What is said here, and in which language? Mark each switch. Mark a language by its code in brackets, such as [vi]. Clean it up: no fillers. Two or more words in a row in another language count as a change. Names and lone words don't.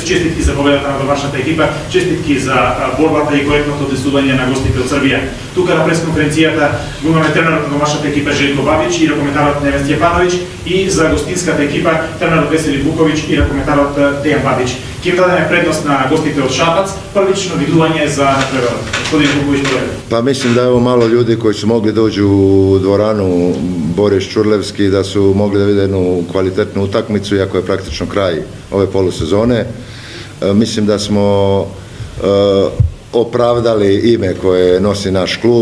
[mk] Честитки за победата на домашната екипа, честитки за борбата и коректното одесување на гостите од Србија. Тука на пресконференцијата го имаме тренерот на домашната екипа Желко Бабич и ракометарот Невен Стјефановиќ, и за гостинската екипа тренерот Весели Буковиќ и ракометарот Дејан Бабич. Ќе им дадеме предност на гостите од Шапац. Првично видување за преварот. Господин Буковиќ, povedе. [sr] Pa mislim da je ovo malo ljudi koji su mogli doći u dvoranu Boris Čurlevski, da su mogli da vide jednu kvalitetnu utakmicu, iako je praktično kraj ove polusezone. Mislim da smo opravdali ime koje nosi naš klub.